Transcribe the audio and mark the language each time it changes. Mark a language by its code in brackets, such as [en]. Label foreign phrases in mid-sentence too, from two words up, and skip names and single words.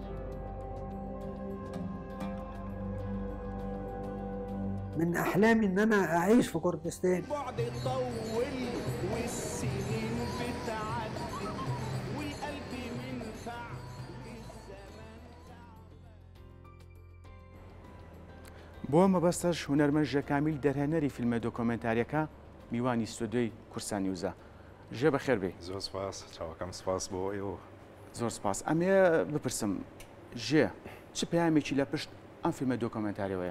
[ar] من أحلامي إن أنا أعيش في كردستان. بعد طول والسنين بتعدي وقلبي منفع الزمان. [ckb] بۆ مەبەستەش هونەرمەند ژەکامیل دەرهێنەری فیلمە دۆکۆمنتاریەکە میوانی ستودیۆی کورسان نیوزە. ژێ بەخێر بێ. زۆر سپاس، چاوەکەم سپاس بۆ ئێوە. زۆر سپاس. ئەمێ بپرسم ژێ چ پەیامێکی لە پشت ئەم فیلمە دۆکۆمنتاریەوەیە؟